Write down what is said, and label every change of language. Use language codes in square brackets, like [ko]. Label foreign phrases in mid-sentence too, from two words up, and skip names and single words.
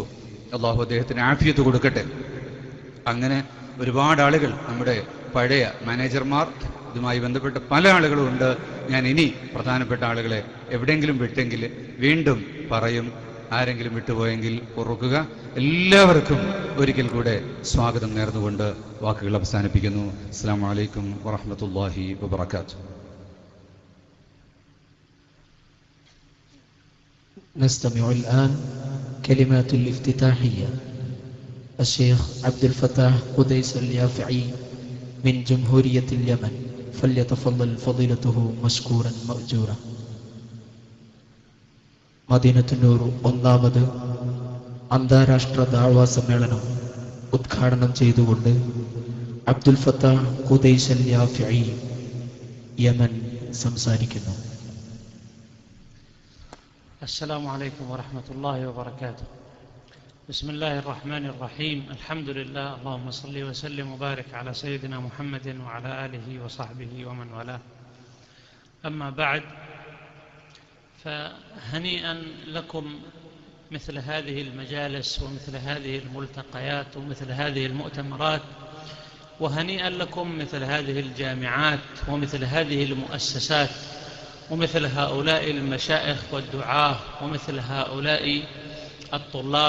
[ml] അള്ളാഹു അദ്ദേഹത്തിന് ആഫിയത്ത് കൊടുക്കട്ടെ. അങ്ങനെ ഒരുപാട് ആളുകൾ, നമ്മുടെ പഴയ മാനേജർമാർ, ഇതുമായി ബന്ധപ്പെട്ട പല ആളുകളും ഉണ്ട്. ഞാൻ ഇനി പ്രധാനപ്പെട്ട ആളുകളെ എവിടെയെങ്കിലും വിട്ടെങ്കിൽ വീണ്ടും പറയും. ആരെങ്കിലും വിട്ടുപോയെങ്കിൽ പൊറുക്കുക. എല്ലാവർക്കും ഒരിക്കൽ കൂടെ സ്വാഗതം നേർന്നുകൊണ്ട് വാക്കുകൾ അവസാനിപ്പിക്കുന്നു. [ar] السلام عليكم ورحمة الله وبركاته. نستمع الآن كلمات الافتتاحية. الشيخ عبد الفتاح قديس اليافعي من جمهورية اليمن، فليتفضل فضيلته مشكورا مأجورا. [ml] മദീനത്തുന്നൂർ 1ാമത് അന്താരാഷ്ട്ര ദഅവ സമ്മേളനം ഉദ്ഘാടനം ചെയ്തുകൊണ്ട് അബ്ദുൽ ഫത്താഹ് ഖുദൈസ് അൽ യാഫിഈ യമൻ സംസാരിക്കുന്നു. [ar] السلام عليكم ورحمة الله وبركاته. بسم الله الرحمن الرحيم. الحمد لله. اللهم صل وسلم وبارك على سيدنا محمد وعلى آله وصحبه ومن والاه. أما بعد، فهنيئا لكم مثل هذه المجالس ومثل هذه الملتقيات ومثل هذه المؤتمرات، وهنيئا لكم مثل هذه الجامعات ومثل هذه المؤسسات ومثل هؤلاء المشايخ والدعاة ومثل هؤلاء الطلاب.